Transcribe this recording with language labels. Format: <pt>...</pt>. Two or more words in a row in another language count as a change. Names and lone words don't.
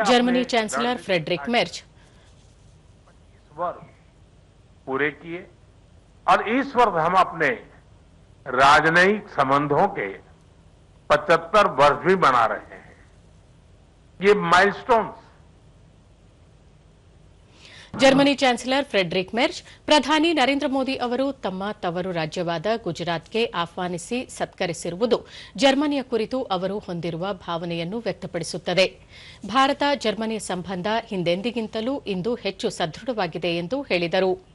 <hi>जर्मनी चांसलर फ्रेडरिक मेर्ज 25 वर्ष पूरे किए और इस वर्ष हम अपने राजनयिक संबंधों के 75 वर्ष भी मना रहे हैं. ये माइलस्टोन्स</hi> <kn>ಜರ್ಮನಿ ಚಾನ್ಸಲರ್ ಫ್ರೆಡರಿಕ್ ಮೆರ್ಜ್ ಪ್ರಧಾನಿ ನರೇಂದ್ರ ಮೋದಿ ಅವರು ತಮ್ಮ ತವರು ರಾಜ್ಯವಾದ ಗುಜರಾತ್ಗೆ ಆಹ್ವಾನಿಸಿ ಸತ್ಕರಿಸಿರುವುದು ಜರ್ಮನಿಯ ಕುರಿತು ಅವರು ಹೊಂದಿರುವ ಭಾವನೆಯನ್ನು ವ್ಯಕ್ತಪಡಿಸುತ್ತದೆ. ಭಾರತ ಜರ್ಮನಿ ಸಂಬಂಧ ಹಿಂದೆಂದಿಗಿಂತಲೂ ಇಂದು ಹೆಚ್ಚು ಸದೃಢವಾಗಿದೆ ಎಂದು ಹೇಳಿದರು.</kn>